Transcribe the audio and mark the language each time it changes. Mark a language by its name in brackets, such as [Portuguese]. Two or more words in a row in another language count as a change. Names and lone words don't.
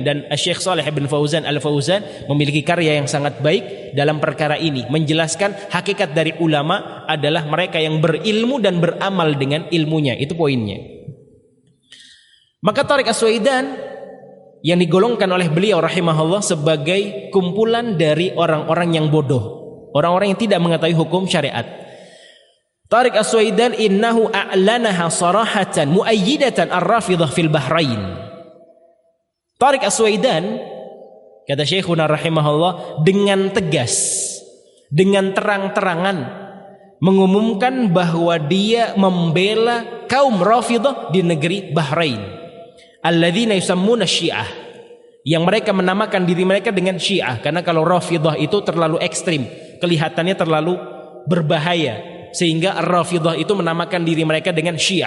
[Indonesian] Dan Syekh Shalih bin Fauzan Al-Fauzan memiliki karya yang sangat baik dalam perkara ini, menjelaskan hakikat dari ulama adalah mereka yang berilmu dan beramal dengan ilmunya. Itu poinnya. Maka Tariq As-Suwaidan yang digolongkan oleh beliau rahimahullah sebagai kumpulan dari orang-orang yang bodoh, orang-orang yang tidak mengetahui hukum syariat. [Arabic] طارق السويدان إنه أعلنها صراحة مؤيدة الرافضة في البحرين. Tariq As-Suwaidan, [Indonesian] kata Syekhuna rahimahullah, dengan tegas, dengan terang-terangan mengumumkan bahwa dia membela kaum Rafidhah di negeri Bahrain. [Arabic] الذين يسمون الشيعة, [Indonesian] yang mereka menamakan diri mereka dengan Syiah, karena kalau Rafidhah itu terlalu ekstrim, kelihatannya terlalu berbahaya, sehingga Ar-Rafidhah itu menamakan diri mereka dengan Syiah.